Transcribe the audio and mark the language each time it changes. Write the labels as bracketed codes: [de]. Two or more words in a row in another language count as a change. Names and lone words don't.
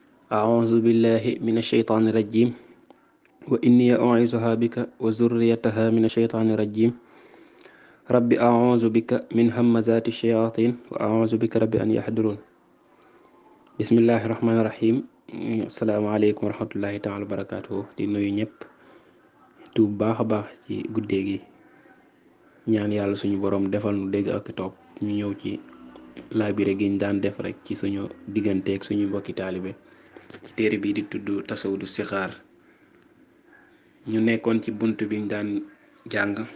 [ar] أعوذ بالله من الشيطان الرجيم وإني أعيذها بك وذريتها من الشيطان الرجيم رب أعوذ بك من همزات الشياطين وأعوذ بك رب أن يحضرون بسم الله الرحمن الرحيم السلام عليكم ورحمة الله تعالى وبركاته [wo] di nuyu ñëpp tu baax a baax ci guddee gi ñaan yàlla suñu borom defal nu dégg ak topp ñu ñëw ci laabire gi ñu daan def rek ci suñu digganteeg suñu mbokki taalibe ci téere bii di tudd tasawudu sixaar ñu nekkoon ci bunt bi ñu daan jàng